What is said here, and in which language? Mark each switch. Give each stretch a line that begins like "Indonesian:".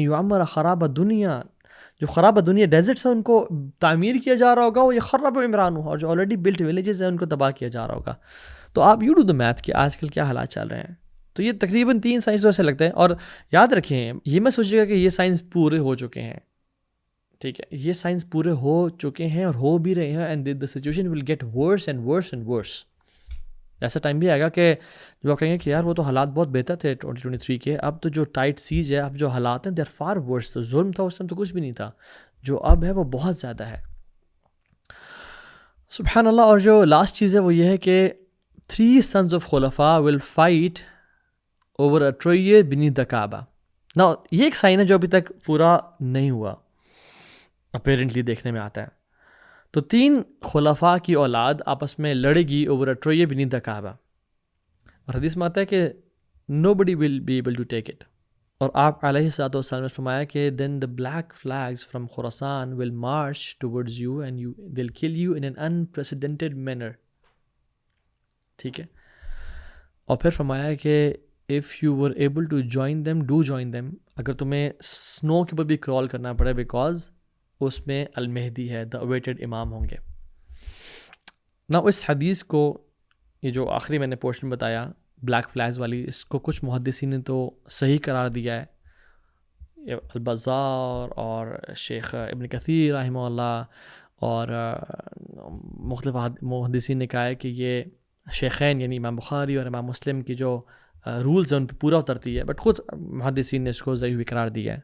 Urdu: یعمر خراب دنیا، جو خراب دنیا ڈیزرٹس ہیں ان کو تعمیر کیا جا رہا ہوگا، وہ یہ خراب عمران ہو، اور جو آلریڈی بلٹ ولیجز ہیں ان کو تباہ کیا جا رہا ہوگا. تو آپ
English: you do the math
Urdu: کہ آج کل کیا حالات چل رہے ہیں. تو یہ تقریباً 3 سائنس ویسے لگتے ہیں. اور یاد رکھیں یہ میں سوچیے گا کہ یہ سائنس پورے ہو چکے ہیں، ٹھیک ہے، یہ سائنس پورے ہو چکے ہیں اور ہو بھی رہے ہیں.
English: And the situation will get worse and worse and worse.
Urdu: ایسا ٹائم بھی آئے گا کہ جو آپ کہیں گے کہ یار وہ تو حالات بہت بہتر تھے 2023 کے، اب تو جو ٹائٹ سیج ہے، اب جو حالات ہیں
English: They are far worse.
Urdu: تو ظلم تھا اس ٹائم تو کچھ بھی نہیں تھا، جو اب ہے وہ بہت زیادہ ہے. سبحان اللہ. اور جو لاسٹ چیز ہے وہ یہ ہے کہ
English: 3 sons of خلفاء will fight over a tree beneath the Kaaba.
Urdu: Now یہ ایک سائن ہے جو ابھی تک پورا نہیں ہوا، اپیرنٹلی دیکھنے میں آتا ہے. تو 3 خلفاء کی اولاد آپس میں لڑے گی
English: Over a tree beneath the Kaaba.
Urdu: اور حدیث میں آتا ہے کہ
English: nobody will be able to take it.
Urdu: اور آپ علیہ الصلوۃ والسلام نے فرمایا کہ
English: then the black flags from Khorasan will march towards you and they'll kill you in an unprecedented manner.
Urdu: ٹھیک ہے. اور پھر فرمایا کہ
English: if you were able to join them, do join them.
Urdu: اگر تمہیں سنو کے اوپر بھی کرال کرنا پڑے بیکاز اس میں المہدی ہے،
English: the awaited
Urdu: امام ہوں گے. نا اس حدیث کو، یہ جو آخری میں نے پورشن بتایا، بلیک فلیگز والی، اس کو کچھ محدثین نے تو صحیح قرار دیا ہے، البزار اور شیخ ابن کثیر رحمہ اللہ اور مختلف محدثین نے کہا ہے کہ یہ شیخین یعنی امام بخاری اور امام مسلم کی جو رولز ہیں ان پہ پورا اترتی ہے، بٹ خود محدثین نے اس کو ضعیف بھی قرار دیا ہے.